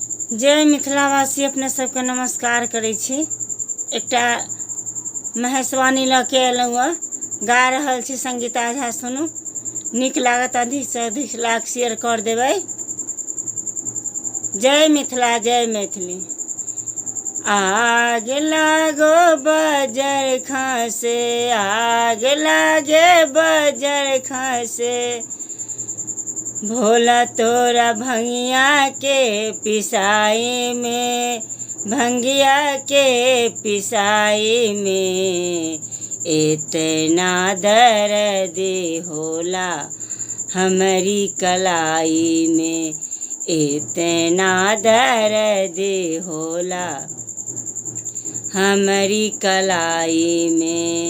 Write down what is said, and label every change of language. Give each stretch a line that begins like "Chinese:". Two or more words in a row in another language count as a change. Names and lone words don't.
Maithili: जय मिथिलावासी अपने सबके नमस्कार करै छी। एकटा महेशवाणी लऽ के अयलहुँ गा रहल छी संगीता झा, सुनू, नीक लागत अधिक से अधिक
English: like share
Maithili: कर देबै। जय मिथिला, जय मैथिली। आग लागो बजर खसे, आग लागे बजर खसे,
Bhojpuri: भोला तोरा भंगिया के पिसाई में, भंगिया के पिसाई में, इतना दर्द होला हमारी कलाई में, इतना दर्द होला हमारी कलाई में।